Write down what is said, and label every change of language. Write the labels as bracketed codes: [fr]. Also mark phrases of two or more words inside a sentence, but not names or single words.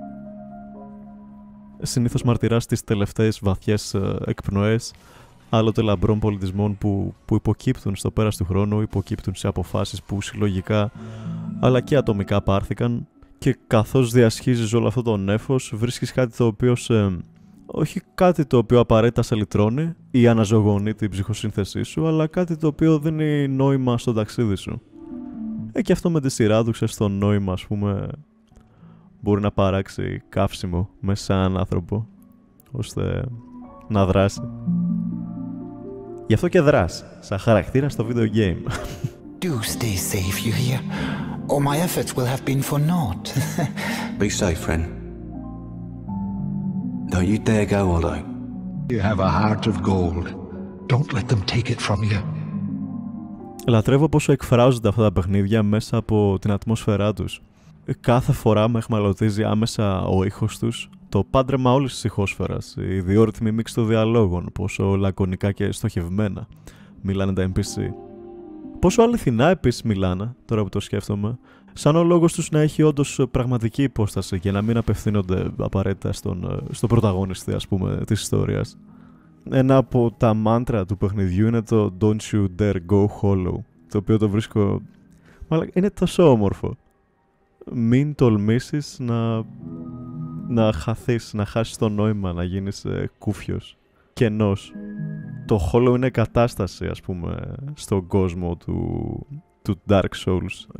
[el] Συνήθως μαρτυράς τις τελευταίες βαθιές εκπνοές άλλοτε λαμπρών πολιτισμών που υποκύπτουν στο πέρας του χρόνου, υποκύπτουν σε αποφάσεις που συλλογικά αλλά και ατομικά πάρθηκαν, και καθώς διασχίζεις όλο αυτό το νέφος βρίσκεις κάτι το οποίο όχι κάτι το οποίο απαραίτητα σε λυτρώνει ή αναζωογονεί την ψυχοσύνθεσή σου, αλλά κάτι το οποίο δίνει νόημα στο ταξίδι σου. Και αυτό με τη σειρά του, ξέρεις, το νόημα, ας πούμε, μπορεί να παράξει καύσιμο μέσα σε έναν άνθρωπο, ώστε να δράσει. Γι' αυτό και δράς, σαν χαρακτήρα στο [en] video game. Do stay safe, you hear? Or my efforts will have been for naught. Be safe, friend. Don't you dare go, Otto. You have a heart of gold. Don't let them take it from you. [el] Λατρεύω πόσο εκφράζονται αυτά τα παιχνίδια μέσα από την ατμόσφαιρά τους. Κάθε φορά με εχμαλωτίζει άμεσα ο ήχος τους, το πάντρεμα όλης της ηχόσφαιρας, η διόρυθμη μίξη των διαλόγων, πόσο λακωνικά και στοχευμένα μιλάνε τα NPC. Πόσο αληθινά επίσης μιλάνε, τώρα που το σκέφτομαι, σαν ο λόγος τους να έχει όντως πραγματική υπόσταση και να μην απευθύνονται απαραίτητα στον πρωταγωνιστή, ας πούμε, της ιστορίας. Ένα από τα μάντρα του παιχνιδιού είναι το [en] Don't you dare go hollow, [el] το οποίο το βρίσκω... είναι τόσο όμορφο. Μην τολμήσεις να χαθείς, να χάσεις το νόημα, να γίνεις κούφιος, κενός. Το hollow είναι κατάσταση, ας πούμε, στον κόσμο του Dark Souls.